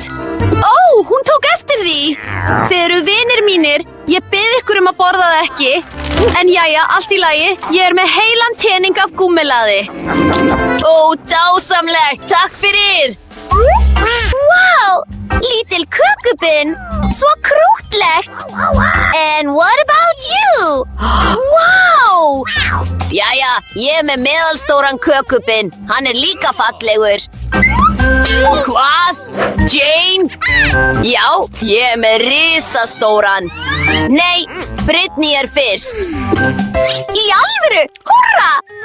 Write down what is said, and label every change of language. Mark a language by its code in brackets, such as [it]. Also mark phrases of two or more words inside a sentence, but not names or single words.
[is] Hún tók eftir því. Þið eru vinir mínir. Ég bið ykkur að borða það ekki. En jæja, allt í lagi. Ég með heilan tening af gúmmelaði. Dásamlegt. Takk fyrir. Wow, lítil kökubinn. Svo krúttlegt. [en] And what about you? [is] Wow. Jæja, ég með meðalstóran kökubinn. Hann líka fallegur. Hvað? Jane? Já, ég með risastóran. Nei, Brittany fyrst. Í alvöru? Húrra!